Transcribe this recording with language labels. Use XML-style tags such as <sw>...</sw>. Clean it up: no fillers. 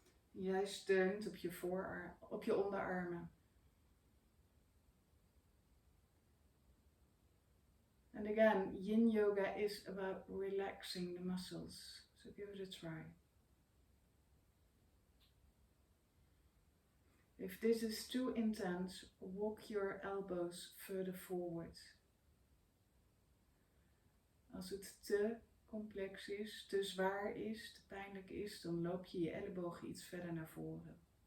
<nl>Jij steunt op je onderarmen.</nl> <en>And again, Yin Yoga is about relaxing the muscles. So give it a try. If this is too intense, walk your elbows further forward.</en> <nl>Als het te complex is, te zwaar is, te pijnlijk is, dan loop je je ellebogen iets verder naar voren.</nl>